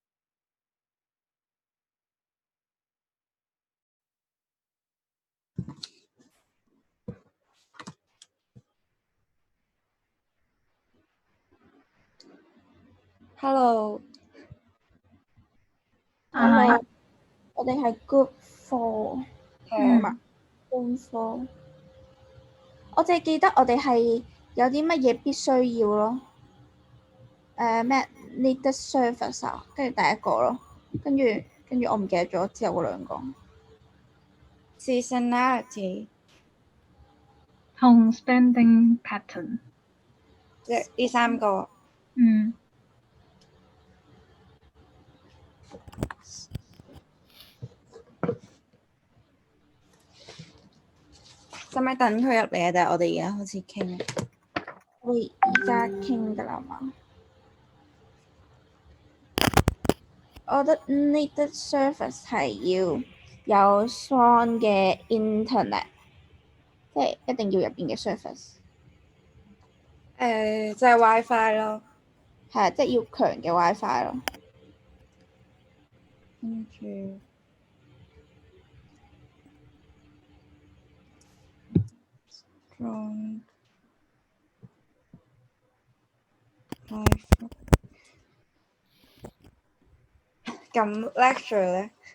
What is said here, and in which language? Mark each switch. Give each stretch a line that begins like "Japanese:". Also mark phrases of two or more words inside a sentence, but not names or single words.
Cantonese: Hello，我哋係 Group 4，Group 4。我淨係記得我哋係有啲乜嘢必須要咯。咩
English: needed service
Cantonese: 啊，跟住第一個咯，跟住我唔記得咗之後嗰兩個。Seasonality
English: 同 spending pattern，
Cantonese: 即係呢3個。使唔使等佢入嚟啊？定係我哋而家開始傾？我哋而家傾㗎啦嘛。我覺得
English: needed service
Cantonese: 係要有 strong 嘅 internet， 即係一定要入邊嘅 service。即係 WiFi 咯。係啊，即係要強嘅 WiFi 咯。跟住。咁 lecture 咧？